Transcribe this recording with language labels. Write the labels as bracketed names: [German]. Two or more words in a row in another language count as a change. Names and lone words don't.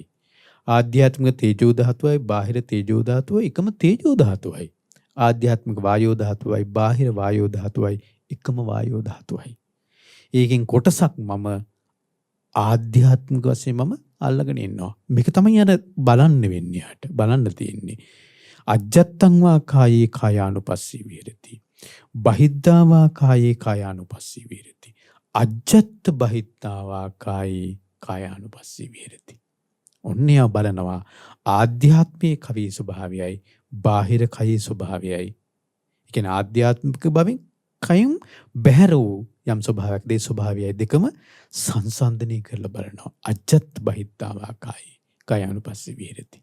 [Sinhala] ආධ්‍යාත්මික තේජෝ ධාතුවයි බාහිර තේජෝ ධාතුවයි එකම තේජෝ ධාතුවයි. ආධ්‍යාත්මික වායෝ ධාතුවයි බාහිර වායෝ ධාතුවයි එකම වායෝ ධාතුවයි. ඒකෙන් කොටසක් මම ආධ්‍යාත්මික වශයෙන් මම අල්ලගෙන ඉන්නවා. මේක තමයි අර බලන්න වෙන්නේ යට. බලන්න තියෙන්නේ. [Pali] අජ්ජත්තං වා කායේ කායානුපස්සී විහෙරති. බහිද්ධා වා කායේ කායානුපස්සී විහෙරති. අජ්ජත් බහිද්ධාවා කායේ කායානුපස්සී විහෙරති. [Sinhala] ඔන්නයා බලනවා ආධ්‍යාත්මික කවේ ස්වභාවයයි බාහිර කයේ ස්වභාවයයි. ඒ කියන්නේ ආධ්‍යාත්මික බවින් කයින් බැහැර වූ යම් ස්වභාවයක් දේ ස්වභාවයයි දෙකම සංසන්දනය කරලා බලනවා. [Pali] අජ්ජත් බහිද්ධාවා කායේ කායානුපස්සී විහෙරති.